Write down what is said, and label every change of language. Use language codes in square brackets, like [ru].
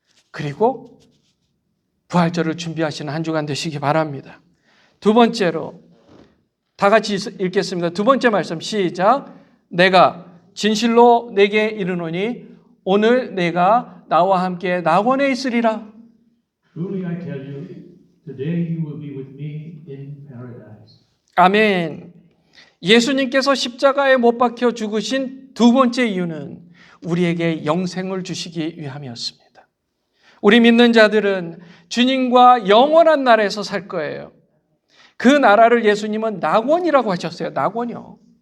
[ko] 그리고 부활절을 준비하시는 한 주간 되시기 바랍니다. 두 번째로 다 같이 읽겠습니다. 두 번째 말씀 시작. 내가 진실로 내게 이르노니 오늘 내가 나와 함께 낙원에 있으리라. [en] Truly I tell you, today you will be with me in paradise. [ko] 아멘. 예수님께서 십자가에 못 박혀 죽으신 두 번째 이유는 우리에게 영생을 주시기 위함이었습니다. 우리 믿는 자들은 주님과 영원한 나라에서 살 거예요. 그 나라를 예수님은 낙원이라고 하셨어요. 낙원이요.